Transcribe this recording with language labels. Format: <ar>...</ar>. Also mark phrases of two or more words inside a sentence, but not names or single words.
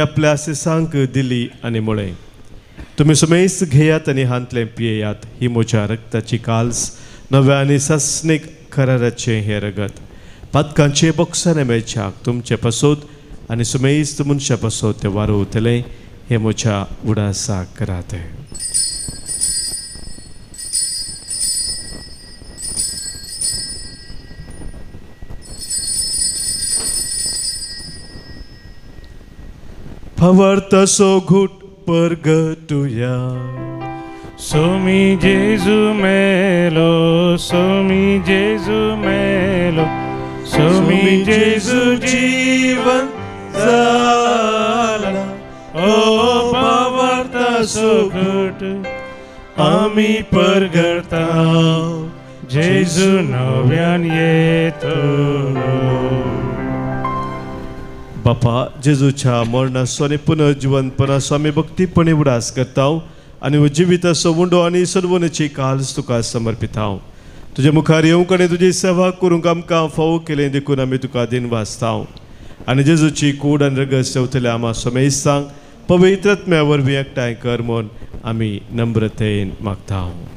<kok>आपल्या सिसांक दिली आनी म्हळें तुमी सुमेस्त घेयात आनी हांतलें पियेयात ही म्हज्या रक्ताची काल्स नव्या आनी सस्नीक कराराचें हें रगत पातकांचे बॉक्साने मेळच्याक तुमचे पासत आनी सुमेस्त मनशा पासत तें वारोवतलें हें म्हज्या उडासाक करात. Favartaso gut pergetuya. Somi Jesu melo, somi Jesu melo, somi Jesu jivan zala. Oh, favartaso gut, ami pergerta, Jesu novian yeto. बापा जेजूच्या मरणाचो आनी पुनर्जीवनपणाचो आमी भक्तीपणी उडास करतांव आनी जिविताचो उंडो आनी सर्वनाची काल्स तुका समर्पितांव. तुजे मुखार येवंक आनी तुजी सेवा करूंक आमकां फावो केलें देखून आमी तुका दिन वाचतांव आनी जेजूची कूड आनी रगत सेवतले आमा समेस्तांक पवित्रत्म्या वरवीं एकठांय कर म्हूण आमी नम्रतेन मागतांव.</kok>